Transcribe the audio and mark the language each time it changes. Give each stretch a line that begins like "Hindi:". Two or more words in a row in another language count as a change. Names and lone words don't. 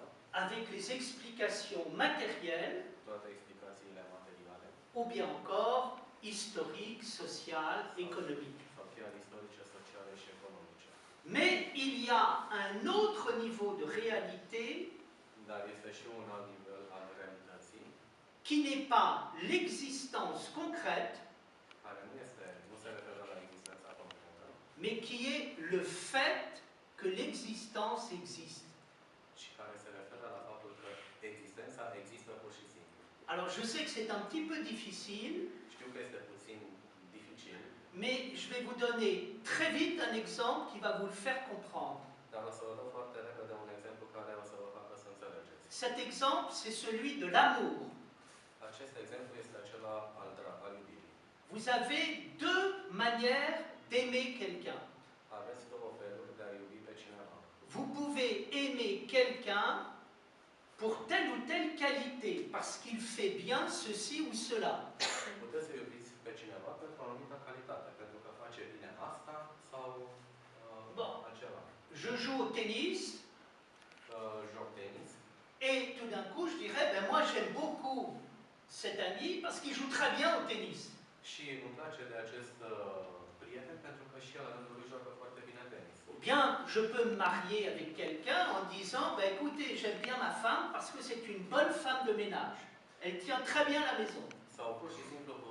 French: avec les explications matérielles,
Romanian: toate explicațiile materiale,
French: ou bien encore historiques, sociales, économiques.
Romanian: sau chiar istorice, sociale și economice.
French: Mais il y a un autre niveau de réalité
Romanian: Dar este și un alt nivel al realității,
French: qui n'est pas l'existence concrète,
Romanian: care nu se referă la existența concretă,
French: mais qui est le fait que l'existence existe.
Romanian: și care se referă la faptul că existența există pur și simplu.
French: Alors je sais que c'est un petit peu difficile,
Romanian: Știu că este puțin dificil,
French: mais je vais vous donner très vite un exemple qui va vous le faire comprendre.
Romanian: dar o să vă dau foarte repede un exemplu care o să vă facă să înțelegeți.
French: Cet exemple, c'est celui de l'amour.
Romanian: Acest exemplu este acela al iubirii.
French: Vous avez deux manières d'aimer quelqu'un.
Romanian: Aveți două feluri de a iubi pe cineva.
French: Vous pouvez aimer quelqu'un pour telle ou telle qualité, parce qu'il fait bien ceci ou cela.
Romanian: Puteți să iubiți pe cineva pentru o anumită calitate, pentru că face bine asta sau Bun. altceva.
French: Je joue au tennis,
Romanian: Joc tenis
French: et tout d'un coup je dirais, ben moi j'aime beaucoup cet ami parce qu'il joue très bien au tennis.
Romanian: și îmi place de acest prieten pentru că și el la rândul lui joacă foarte bine tenis.
French: Bien, je peux me marier avec quelqu'un en disant, ben écoutez, j'aime bien ma femme parce que c'est une bonne femme de ménage. Elle tient très bien la maison.
Romanian: Sau pur și simplu